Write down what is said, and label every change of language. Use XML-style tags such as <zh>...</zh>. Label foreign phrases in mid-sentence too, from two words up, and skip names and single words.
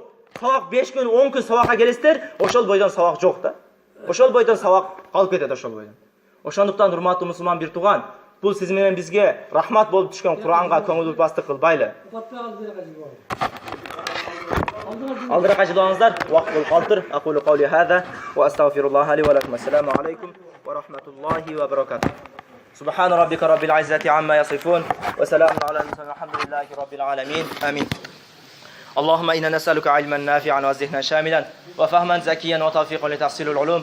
<ky>Сабак 5 күн, 10 күн сабакка келесиздер, ошол бойдон сабак жок да. Ошол бойдон сабак калып кетет ошол бойдон. Ошондуктан урматтуу мусулман бир тууган, бул сиз менен бизге рахмат болуп түшкөн Куранга көңүл бурбастык кылбайлы. Алдырака жылаңыздар, убакыт болуп калыптыр.</ky> <ar>أقول قولي هذا وأستغفر الله لي ولكم السلام عليكم ورحمة الله وبركاته. سبحان ربك رب العزة عما يصفون وسلام على المرسلين والحمد لله رب العالمين. Amin. اللهم إنا نسألك علما نافعا وذهنا شاملا وفهما زكيا وتوفيقا لتحصيل العلوم.</ar>